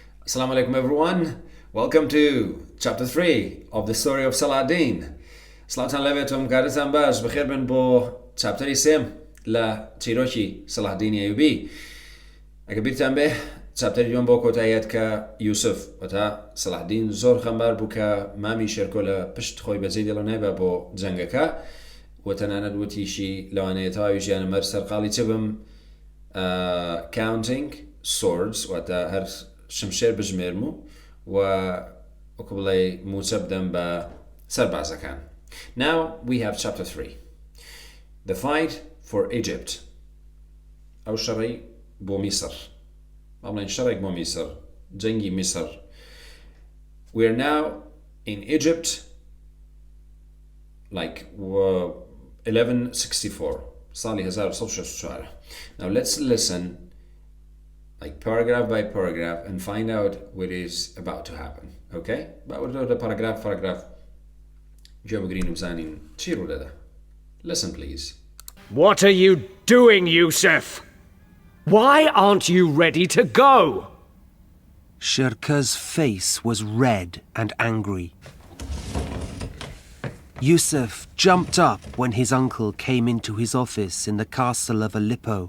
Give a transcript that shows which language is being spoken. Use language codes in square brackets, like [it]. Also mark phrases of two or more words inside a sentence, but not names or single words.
[ar] السلام عليكم [en] everyone. Welcome to chapter 3 of the Story of Saladin. [ckb] سلامتان لەبێتم کارتان باش بەخێر بن بۆ چاپتەری سێم لە چیرۆکی سەڵاحەدینی ئەیوبی. ئەگە بیرتان بێ چاپتەری دووەم بۆ کۆتاییەت کە یوسف وەتا سەڵاحەدین زۆر خەمبار بوو کە مامی شێرکۆ لە پشت خۆی بەجێی دێڵە نایبا بۆ جەنگەکە و تەنانەت وتیشی لەوانەیە تەواوی ژیانە مەر سەرقاڵی چ بم [en] counting swords [ckb] وەتا هەر شمشێر بژمێرم و وەکو بڵێ موچە بدەم بە سەربازەکان. [en] Now we have chapter 3. The fight for Egypt. [ckb] أو شەڕی بۆ میسر. بڵێن شەڕێک بۆ میسر. جەنگی میسر. [en] We are now in Egypt like 1164. [ckb] ساڵی 1164. [en] Now let's listen like paragraph by paragraph and find out what is about to happen. Okay? But paragraph [ckb] جواب گرین وزانین چی رو داده. [en] Listen please. What are you doing, Yusuf? Why aren't you ready to go? Shirka's face was red and angry. Yusuf jumped up when his uncle came into his office in the castle of Aleppo.